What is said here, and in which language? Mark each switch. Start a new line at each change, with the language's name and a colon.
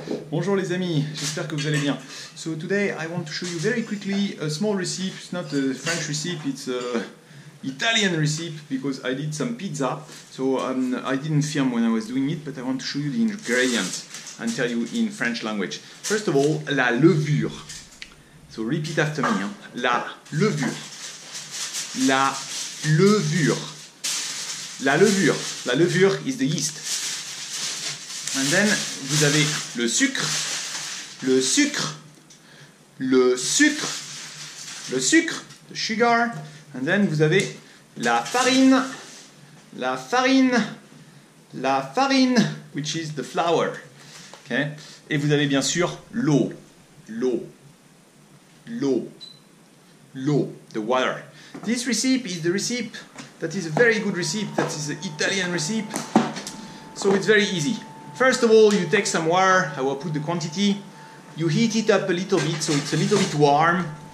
French: Bonjour les amis, j'espère que vous allez bien.
English: So today I want to show you very quickly a small recipe. It's not a French recipe, it's a Italian recipe because I did some pizza. So I didn't film when I was doing it, but I want to show you the ingredients and tell you in French language. First of all, la levure. So repeat after me. Hein.
French: La levure. La levure. La levure.
English: La levure is the yeast. And then,
French: vous avez le sucre, le sucre, le sucre, le sucre,
English: the sugar. And then,
French: vous avez la farine, la farine, la farine,
English: which is the flour.
French: Okay? Et vous avez bien sûr l'eau, l'eau, l'eau, l'eau,
English: the water. This recipe is the recipe that is a very good recipe, that is the Italian recipe. So it's very easy. First of all, you take some water, I will put the quantity, you heat it up a little bit so it's a little bit warm.